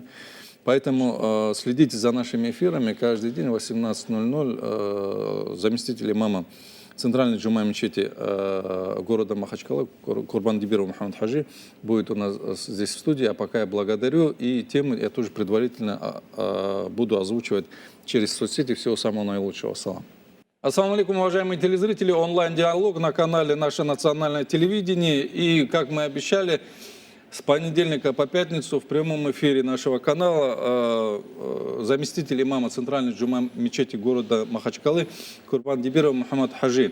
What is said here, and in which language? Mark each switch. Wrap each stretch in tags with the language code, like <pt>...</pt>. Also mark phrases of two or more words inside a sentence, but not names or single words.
<ru>Поэтому следите за нашими эфирами. Каждый день в 18:00 заместитель имама Центральной джума мечети города Махачкала, Курбандибиров Мухаммад Хаджи, будет у нас здесь в студии. А пока я благодарю. И темы я тоже предварительно буду озвучивать через соцсети. Всего самого наилучшего.</ru> <ar>السلام. السلام عليكم,</ar> <ru>уважаемые телезрители. Онлайн-диалог на канале «Наше национальное телевидение». И, как мы обещали, с понедельника по пятницу в прямом эфире нашего канала заместитель имама Центральной джума мечети города Махачкалы Курбандибиров Мухаммад Хаджи.</ru>